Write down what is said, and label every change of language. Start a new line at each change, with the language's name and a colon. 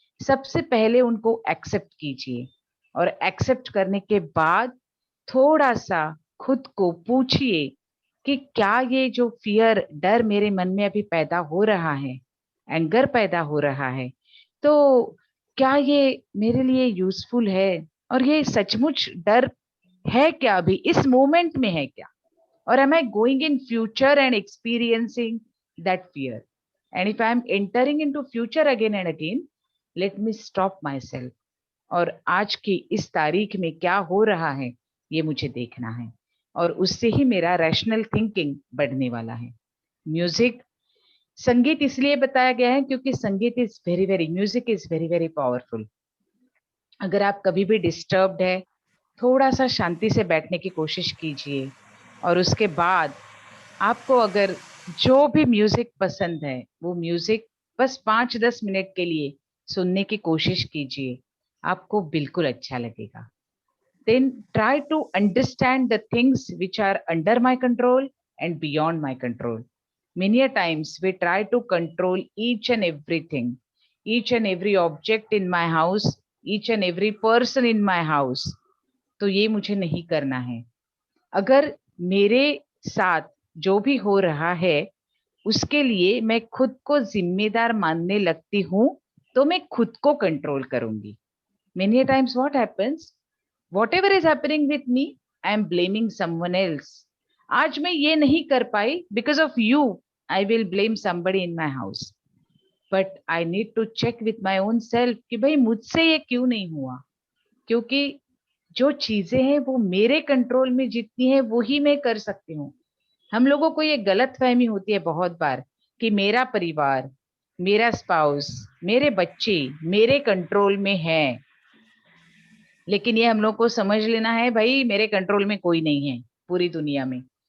Hindi: सबसे पहले उनको एक्सेप्ट कीजिए, और एक्सेप्ट करने के बाद थोड़ा सा खुद को पूछिए कि क्या ये जो फियर, डर मेरे मन में अभी पैदा हो रहा है, एंगर पैदा हो रहा है, तो क्या ये मेरे लिए यूजफुल है, और ये सचमुच डर है क्या, अभी इस मोमेंट में है क्या,
English: or am I going in future and experiencing that fear? And if I am entering into future again and again, let me stop myself.
Hindi: और आज की इस तारीख में क्या हो रहा है ये मुझे देखना है, और उससे ही मेरा रैशनल थिंकिंग बढ़ने वाला है. म्यूजिक, संगीत इसलिए बताया गया है क्योंकि संगीत
English: Is very very, music is very very powerful.
Hindi: अगर आप कभी भी डिस्टर्ब्ड है, थोड़ा सा शांति से बैठने की कोशिश कीजिए, और उसके बाद आपको अगर जो भी म्यूजिक पसंद है वो म्यूजिक बस 5-10 मिनट के लिए सुनने की कोशिश कीजिए, आपको बिल्कुल अच्छा लगेगा.
English: Then try to understand the things which are under my control and beyond my control. Many a times we try to control each and everything, each and every object in my house, each and every person in my house.
Hindi: तो ये मुझे नहीं करना है. अगर मेरे साथ जो भी हो रहा है उसके लिए मैं खुद को जिम्मेदार मानने लगती हूँ, तो मैं खुद को कंट्रोल करूंगी.
English: Many a times what happens, whatever is happening with me, I am blaming someone else.
Hindi: आज मैं ये नहीं कर पाई
English: because of you, I will blame somebody in my house. But I need to check with my own self
Hindi: कि भाई मुझसे ये क्यों नहीं हुआ, क्योंकि जो चीजें हैं वो मेरे कंट्रोल में जितनी है वो ही मैं कर सकती हूँ. हम लोगों को ये गलतफहमी होती है बहुत बार कि मेरा परिवार, मेरा स्पाउस, मेरे बच्चे मेरे कंट्रोल में है, लेकिन ये हम लोग को समझ लेना है भाई मेरे कंट्रोल में कोई नहीं है पूरी दुनिया में.